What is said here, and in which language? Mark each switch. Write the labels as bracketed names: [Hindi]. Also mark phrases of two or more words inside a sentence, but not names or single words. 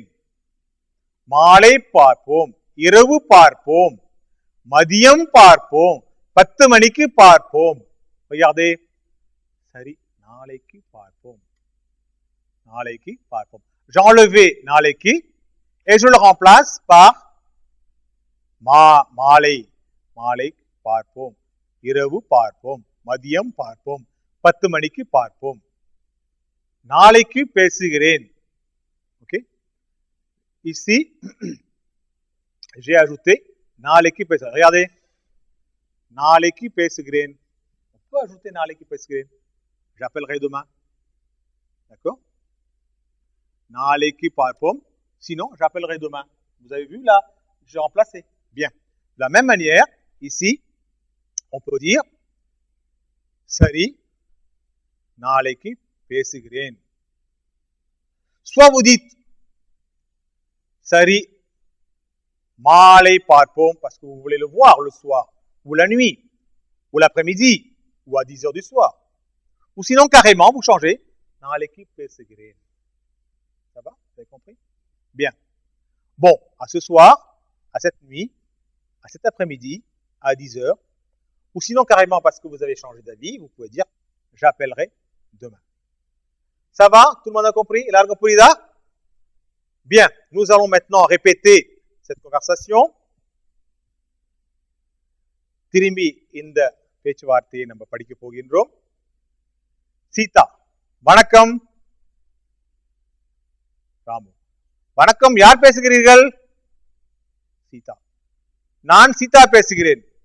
[Tamil] மாலை பார்ப்போம். இரவு பார்ப்போம். மதியம் பார்ப்போம். 10 மணிக்கு பார்ப்போம். Regardez. சரி. நாளைக்கு பார்ப்போம். நாளைக்கு பார்ப்போம். [French] J'enlève நாளைக்கு et je le remplace par மாலை. [Tamil] மாலை பார்ப்போம். இரவு பார்ப்போம். மதியம் பார்ப்போம். 10 மணிக்கு பார்ப்போம். நாளைக்கு பேசுகிறேன். [French] OK? Ici, j'ai ajouté [Tamil] நாளைக்கு பேசுகிறேன். [French] Regardez. [Tamil] நாளைக்கு பேசுகிறேன். [French] On peut ajouter [Tamil] நாளைக்கு பேசுகிறேன். [French] J'appellerai demain. D'accord? [Tamil] Naளைக்கு பார்ப்போம். [French] Sinon, j'appellerai demain. Vous avez vu là, j'ai remplacé. Bien. De la même manière, ici, on peut dire [Tamil] சரி, நாளைக்கு பேசுகிறேன். [French] Soit vous dites [Tamil] சரி, மாலை பார்ப்போம், [French] parce que vous voulez le voir le soir, ou la nuit, ou l'après-midi, ou à 10 heures du soir. Ou sinon, carrément, vous changez. [Tamil] நாளைக்கு பேசுகிறேன். [French] Ça va? Vous avez compris? Bien. Bon, à ce soir, à cette nuit, à cet après-midi, à 10 heures, ou sinon carrément parce que vous avez changé d'avis, vous pouvez dire j'appellerai demain. Ça va? Tout le monde a compris? Largo puida? Bien, nous allons maintenant répéter cette conversation. [Tamil] திரும்பி இந்த பேச்சுவார்த்தையை நம்ம படிக்க போகின்றோம். சீதா, வணக்கம். ராமு, வணக்கம், யார் பேசுகிறீர்கள்? சீதா, நான் சீதா பேசுகிறேன்.